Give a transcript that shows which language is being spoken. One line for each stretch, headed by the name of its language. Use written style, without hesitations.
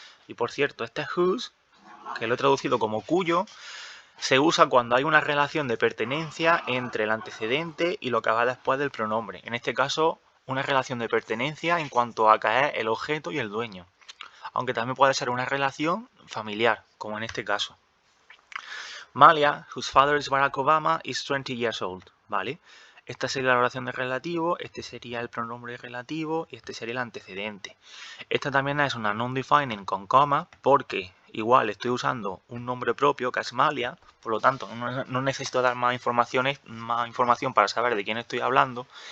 Spanish: Y por cierto, este whose, que lo he traducido como cuyo, se usa cuando hay una relación de pertenencia entre el antecedente y lo que va después del pronombre. En este caso, una relación de pertenencia en cuanto a que es el objeto y el dueño. Aunque también puede ser una relación familiar, como en este caso.
English: Malia, whose father is Barack Obama, is 20 years old.
Spanish: ¿Vale? Esta sería la oración de relativo, este sería el pronombre relativo y este sería el antecedente. Esta también es una non-defining con coma porque igual estoy usando un nombre propio que es Malia, por lo tanto no necesito dar más información para saber de quién estoy hablando.